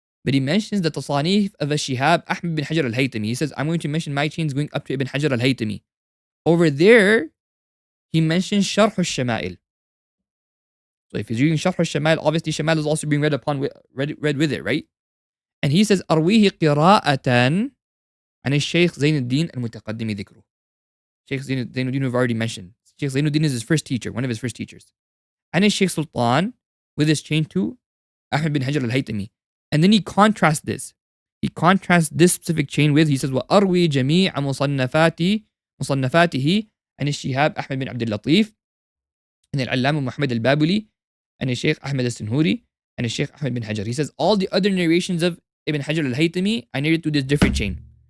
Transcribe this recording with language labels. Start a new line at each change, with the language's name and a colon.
English: But he mentions the Tasanif of al-Shihab Ahmad bin Hajar al-Haytami. He says, I'm going to mention my chains going up to Ibn Hajar al-Haytami. Over there, he mentions Sharh al-Shama'il. So if he's reading Sharh al-Shama'il, obviously Shama'il is also being read with it, right? And he says,
Arabic: أرويه قراءة عن الشيخ زين الدين المتقدم ذكره.
English: Shaykh Zainuddin we've already mentioned. Shaykh Zainuddin is his first teacher, one of his first teachers. And his Shaykh Sultan with his chain to Ahmad bin Hajar al-Haytami. And then he contrasts this. He contrasts this specific chain with, he says,
Arabic: وأروي جميع مصنفاته عن الشهاب أحمد بن عبد اللطيف عن العلامة محمد البابلي عن الشيخ أحمد
English: السنهوري عن الشيخ أحمد bin Hajar. He says, all the other narrations of Ibn Hajar al-Haytami, I narrate through this different chain.